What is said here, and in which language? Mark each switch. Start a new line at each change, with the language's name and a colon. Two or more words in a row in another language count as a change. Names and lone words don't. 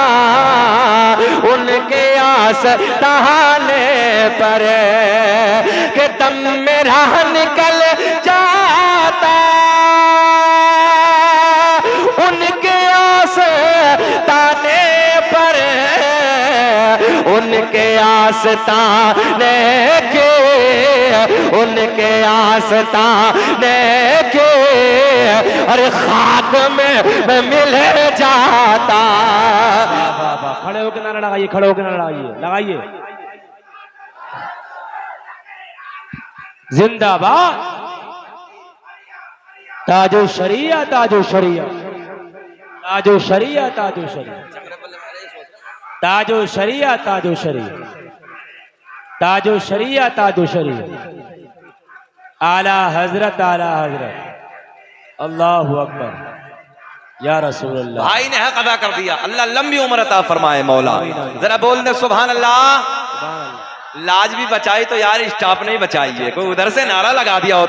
Hindi: उनके आस ताने पर, कि दम मेरा निकल जाता उनके आस ताने पर, उनके आस ताने के, उनके आस ताने के, अरे खाक में मिल जाता। वाह वाह, खड़े होकर नारा लगाइए, खड़े होकर नारा लगाइए। जिंदाबाद ताजो शरिया, ताजो शरिया, ताजो शरिया, ताजो शरिया, ताजो शरिया, ताजो शरिया, ताजो शरिया, ताजो शरिया, आला हजरत, आला हजरत,
Arabic: الله أكبر يا رسول الله.
Hindi: भाई ने हक अदा कर दिया, अल्लाह लंबी उम्र अता फरमाए मौला। जरा बोल दे
Arabic: سبحان الله.
Hindi: लाज भी बचाई तो यार स्टाफ नहीं बचाई है, कोई उधर से नारा लगा दिया होता।